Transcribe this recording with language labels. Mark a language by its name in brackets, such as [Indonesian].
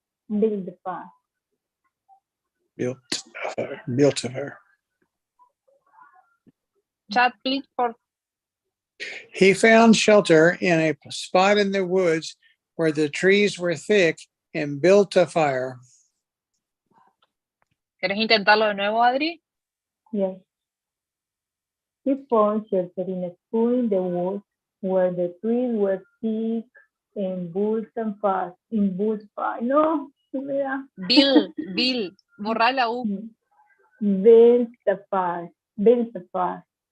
[English] Built a fire. Built a fire. Chat, please. He found shelter in a spot in the woods where the trees were thick and built a fire. [Spanish] ¿Quieres intentarlo de nuevo, Adri? [English] Yes. He found shelter in a school in the woods where the trees were thick and bulls and fast. In bulls fast. [Spanish] No, no me da. Bill, borrar la U. [English] Built the fast. Built the fast.